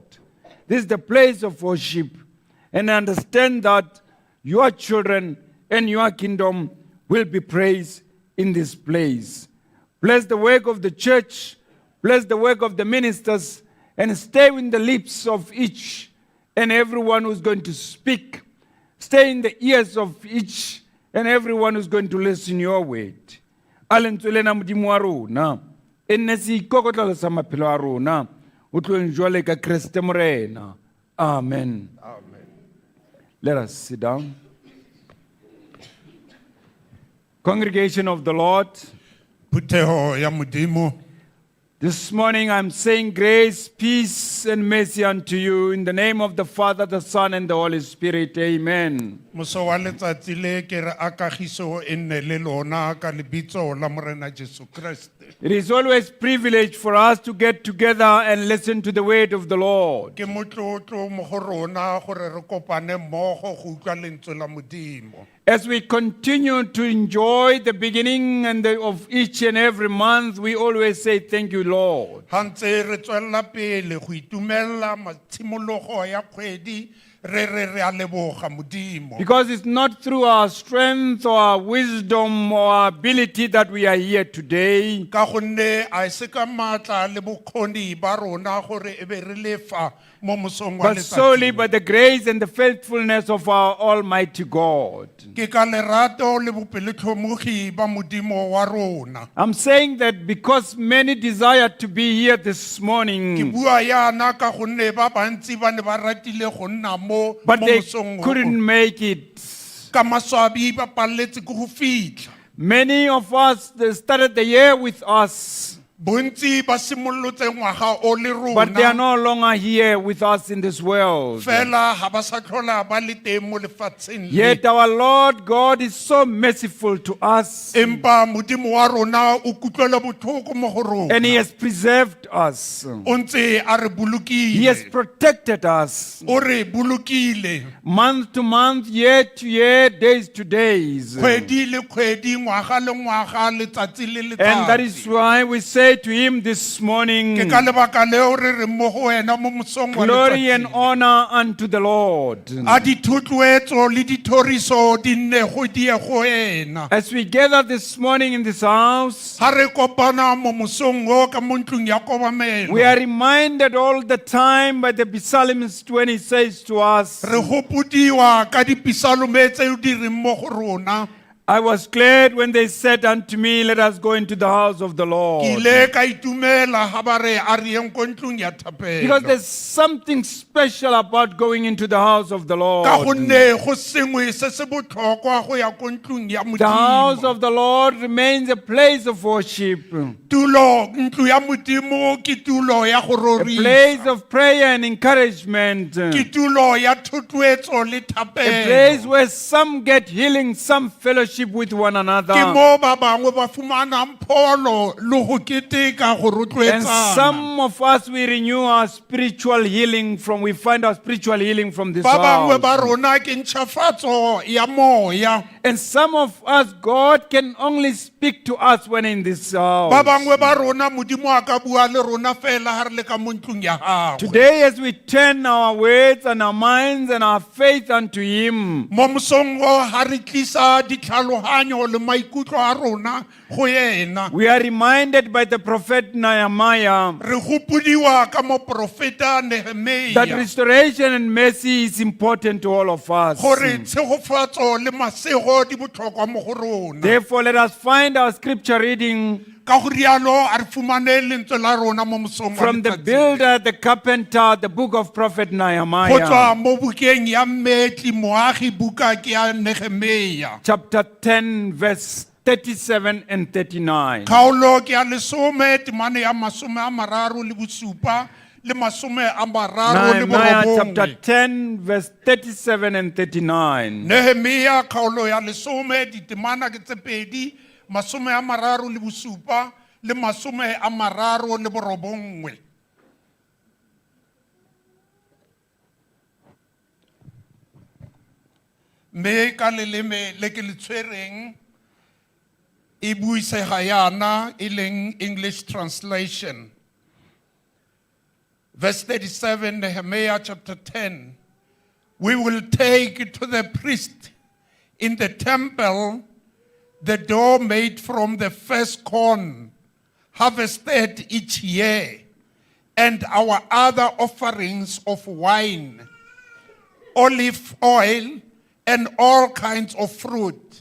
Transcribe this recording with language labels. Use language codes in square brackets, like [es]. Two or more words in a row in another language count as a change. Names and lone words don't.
[en] This is the place of worship. And understand that your children and your kingdom will be praised in this place. Bless the work of the church. Bless the work of the ministers. And stay in the lips of each and everyone who's going to speak. Stay in the ears of each and everyone who's going to listen your word. [tn] Alentswelena modimo wa rona. Enne se ikokotla sa maphelo a rona. O tlo enjoy ka Kriste morena. [en] Amen. Amen. Let us sit down. Congregation of the Lord, [tn] Puteho ya modimo. [en] this morning I'm saying grace, peace, and mercy unto you in the name of the Father, the Son, and the Holy Spirit. Amen. [tn] Moso wa letsatsi le ke re akagiso e nne le lona ka lebitso la morena Jesu Kriste. [en] It is always a privilege for us to get together and listen to the word of the Lord. [tn] Ke motlotlo mo go rona gore re kopane mmogo go utlwa lentswe la modimo. [en] As we continue to enjoy the beginning of each and every month, we always say, thank you, Lord. [tn] Hantse re tswella pele go itumella matshimologo ya kgwedi re a leboga modimo. [en] Because it's not through our strength or our wisdom or our ability that we are here today. [tn] Ka gonne a se ka matla le bokgoni ba rona gore e be re lefa mo mosong wa [en] But solely [tn] letsatsi. [en] by the grace and the faithfulness of our Almighty God. [tn] Ke ka lerato le bopeletlhomogi ba modimo wa rona. [en] I'm saying that because many desire to be here this [tn] Ke [en] morning, [tn] bua yana ka gonne ba bantsi ba ne ba ratile go nna mo [en] but they [tn] mosong o. [en] couldn't make it. [tn] Ka maswabi ba paletse go fitlha. [en] Many of us, they started the year with us. [tn] bontsi ba simollotse ngwaga o le [en] but they are [tn] rona [en] no longer here with us in this world. [tn] fela ha ba sa tlhola ba le teng mo lefatsheng le. [en] Yet our Lord God is so merciful to us, [tn] Empa modimo wa rona o kutlwela botlhoko mo go rona. [en] and He has preserved us. [tn] O ntse a re [en] He has [tn] bolokile. [en] protected us [tn] O re bolokile. [en] month to month, year to year, days to days. [tn] Kgwedi le kgwedi, ngwaga le ngwaga, letsatsi le [en] And that is [tn] letsatsi. [en] why we say to Him this morning, [tn] Ke ka lebaka leo re re mo go wena mo mosong wa [en] glory and [tn] letsatsi. [en] honor unto the Lord. [tn] A dithotloetso le dithoriso di nne go die go wena. [en] As we gather this morning in this house, [tn] Ha re kopana mo mosong o ka mo ntlong ya kobamelo. [en] we are reminded all the time by the psalmist when he says to us, [tn] Re gopodiwa ka dipisalome tse di reng mo go rona. [en] I was glad when they said unto me, let us go into the house of the [tn] Ke [en] Lord. [tn] ile ka itumela ha ba re a re yeng ko ntlong ya thapelo. [en] Because there's something special about going into the house of the [tn] Ka [en] Lord. [tn] gonne go sengwe se se botlhokwa go ya ko ntlong ya [en] The house [tn] modimo. [en] of the Lord remains a place of worship, [tn] Tulo ntlo ya modimo ke tulo ya go [en] a [tn] rorisa. [en] place of prayer and encouragement, a [tn] Ke tulo ya thotloetso le [en] place [tn] thapelo. [en] where some get healing, some fellowship with one [tn] Ke [en] another, [tn] mo ba bangwe ba fumanang pholo le go keteka go [en] and [tn] rotloetsana. [en] some of us we renew our spiritual healing from. We find our spiritual healing from this [tn] Ba bangwe ba [en] house, [tn] rona ke ntšhafatso ya moya. [en] and some of us God can only speak to us when in this [tn] Ba [en] house. [tn] bangwe ba rona modimo a ka bua le rona fela ha re le ka mo ntlong ya gagwe. [en] Today, as we turn our words and our minds and our faith unto Him, [tn] Mo mosong o ha re tlisa ditlhaloganyo le maikutlo a rona go yena. [en] we are reminded by the prophet Nehemiah [tn] Re gopodiwa ka mo profeta [en] that [tn] Nehemia [en] restoration and mercy is important to all of us. [tn] gore tshegofatso le masego di botlhokwa mo go rona. [en] Therefore, let us find our scripture reading [tn] Ka go rialo a re fumane lentswe la rona mo mosong wa [en] from the [tn] letsatsi. [en] builder, the carpenter, the book of prophet [tn] Go [en] Nehemiah, [tn] tswa mo bukeng ya mmetli moagi buka ke ya Nehemia. [en] chapter 10, verse 37 and 39. [tn] Kgaolo ke ya lesome temane ya masome a mararo le bosupa le masome a mararo le [en] Nehemiah chapter [tn] borobongwe. [en] 10, verse 37 and 39. [tn] Nehemia kgaolo ya lesome ditemana ke tse pedi masome a mararo le bosupa le masome a mararo le borobongwe. Me ka leleme le ke le tshwereng e buisega yana e leng [en] English translation. Verse 37, Nehemiah chapter 10. We will take to the priest in the temple the dough made from the first corn harvested each year, and our other offerings of wine, olive oil, and all kinds of fruit.